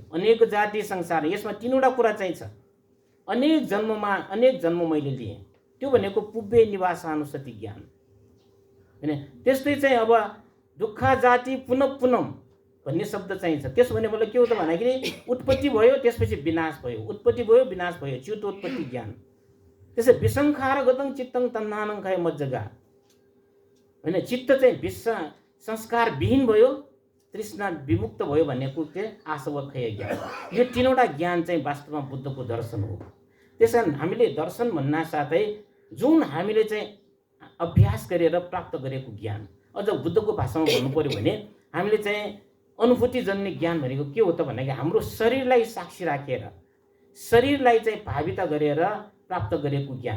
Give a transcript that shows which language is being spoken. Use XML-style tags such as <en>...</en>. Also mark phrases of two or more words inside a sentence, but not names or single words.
<pi>अनेक जाति संसार,</pi> <ne>यसमा तीनवटा कुरा चाहिँ छ। अनेक जन्म मैले लिएँ, त्यो भनेको</ne> <pi>पुब्बे निवासानुसति</pi> <ne>ज्ञान होइन। त्यस्तै चाहिँ अब</ne> <pi>दुःख जाति पुनः पुनः</pi> <ne>भन्ने शब्द चाहिन्छ। त्यसो भने मतलब के हो त भन्दाखेरि उत्पत्ति भयो त्यसपछि विनाश भयो, उत्पत्ति भयो विनाश भयो, च्युतोत्पत्ति ज्ञान। त्यसै</ne> <pi>विसंखार गतं चित्तं तन्नानं खय मज्जगा</pi> <ne>होइन। चित्त चाहिँ संस्कार विहीन भयो, तृष्णा विमुक्त भयो भनेको चाहिँ आसवखय ज्ञान। यो तीनवटा ज्ञान चाहिँ वास्तवमा बुद्धको दर्शन हो। त्यसकारण हामीले दर्शन भन्ना साथै जुन हामीले चाहिँ अभ्यास गरेर प्राप्त गरेको ज्ञान, अझ बुद्धको भाषामा भन्नु पर्यो भने हामीले चाहिँ अनुभूति जन्ने ज्ञान भनेको के हो त भन्दाखेरि हाम्रो शरीरलाई साक्षी राखेर शरीरलाई चाहिँ भाविता गरेर प्राप्त गरेको ज्ञान।</ne>